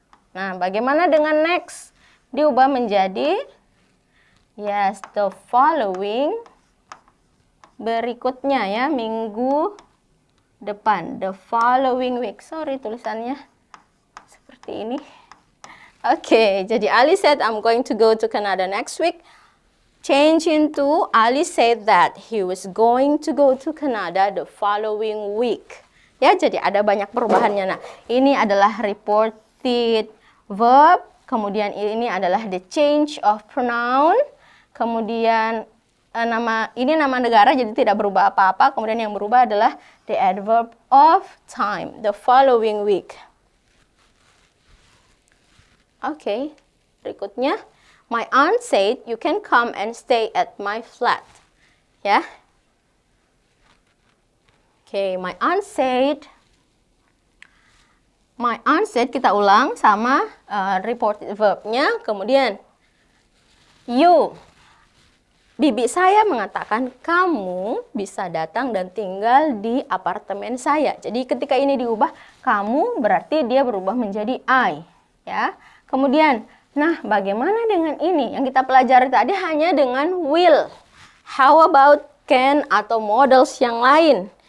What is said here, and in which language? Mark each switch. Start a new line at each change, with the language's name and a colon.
Indonesian: Nah, bagaimana dengan next? Diubah menjadi
English: yes, the following,
Indonesian: berikutnya ya, minggu depan,
English: the following week.
Indonesian: Sorry tulisannya seperti ini. Oke, jadi
English: Ali said I'm going to go to Canada next week. Change into Ali said that he was going to go to Canada the following week.
Indonesian: Ya, jadi ada banyak perubahannya. Nah, ini adalah reported verb, kemudian ini adalah
English: the change of pronoun,
Indonesian: kemudian ini nama negara jadi tidak berubah apa-apa, kemudian yang berubah adalah
English: the adverb of time, the following week.
Indonesian: Oke, berikutnya,
English: my aunt said you can come and stay at my flat. Ya.
Indonesian: Oke,
English: my aunt said
Indonesian: kita ulang sama reported verbnya, kemudian you. Bibi saya mengatakan kamu bisa datang dan tinggal di apartemen saya. Jadi ketika ini diubah, kamu berarti dia berubah menjadi I. Ya. Kemudian, nah bagaimana dengan ini? Yang kita pelajari tadi hanya dengan will.
English: How about can
Indonesian: atau models yang lain?